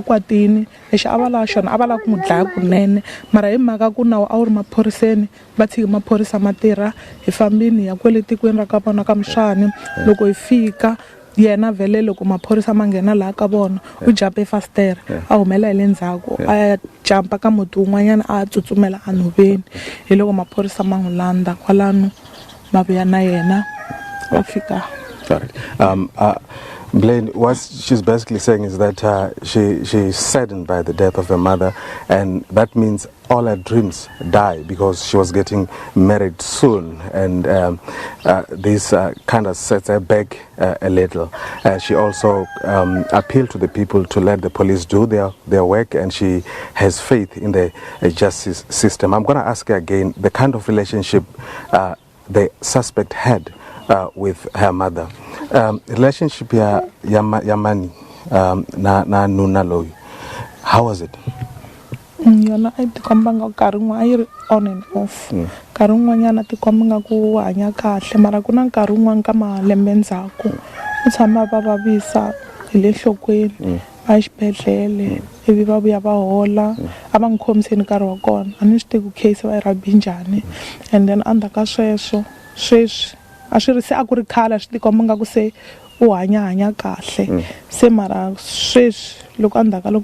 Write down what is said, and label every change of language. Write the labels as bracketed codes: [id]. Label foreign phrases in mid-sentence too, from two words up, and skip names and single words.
[ts] kwatini lexi a va lava xona a va lava ku n'wi dlaya kunene mara hi mhaka ku nawu a wu ri maphoriseni va tshiki maphorisa ma tirha hi fambini ya kwele tikweni ra ka vona ka Mshani loko hi fika yena vele loko maphorisa ma nghena laha ka vona u jampe fastere a humela hi le ndzhaku a ya jampa ka muti wun'wanyana a tsutsumela a nhoveni hi loko maphorisa ma n'wi landza kwalano ma vuya na yena va fika. [en] Blaine, what she's basically saying is that she's saddened by the death of her mother, and that means all her dreams die because she was getting married soon, and this kind of sets her back a little. She also appealed to the people to let the police do their work, and she has faith in the justice system. I'm going to ask her again the kind of relationship the suspect had with her mother. [ts] Relationship ya mani na nuna loyi, [en] how was it? [ts] Yona a ti komba nga nkarhi wun'wana a yi ri [en] on and off. [ts] Nkarhi wun'wanyana ti komba nga ku hanya kahle mara ku na nkarhi wun'wana ka malembe ndzhaku u tshama va vavisa hi le nhlokweni a xibedhlele ivi va vuya va hola a va n'wi khomiseni nkarhi wa kona a ni swi tivi ku case va yi rabi njhani [en] and then [ts] endzhaku ka sweswo sweswi a swi ri se a ku ri khale swi tikomba nga ku se u hanya kahle se mara sweswi loko endzhaku ka